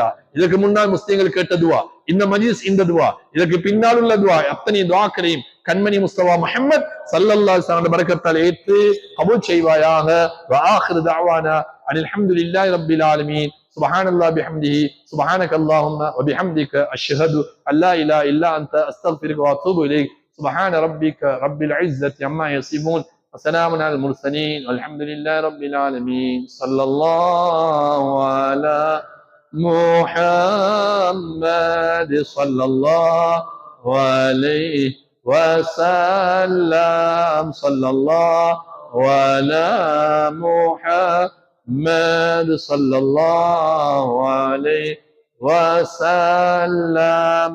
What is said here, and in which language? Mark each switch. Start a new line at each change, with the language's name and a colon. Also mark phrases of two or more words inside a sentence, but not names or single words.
Tamil: இதற்கு முன்னால் முஸ்லிம்கள் கேட்ட துவா, இந்த மஜ்லிஸ் இந்த துவா, இதற்கு பின்னால் உள்ள துவா, அத்தனை துஆக்களையும் கண்மணி முஸ்தபா முஹம்மத்
Arabic: صلى الله عليه وسلم
Tamil: பரக்கத்தால் ஏற்று கபூல் செய்வாயாக.
Arabic: وآخر دعوانا أن الحمد لله رب العالمين. سبحان الله بحمده سبحانك اللهم وبحمدك أشهد أن لا إله إلا أنت أستغفرك وأتوب إليك. سبحان ربك رب العزة عما يصفون. وسلام على المرسلين والحمد لله رب العالمين. صلى الله على محمد صلى الله عليه وسلم. صلى الله على محمد صلى الله عليه وسلم.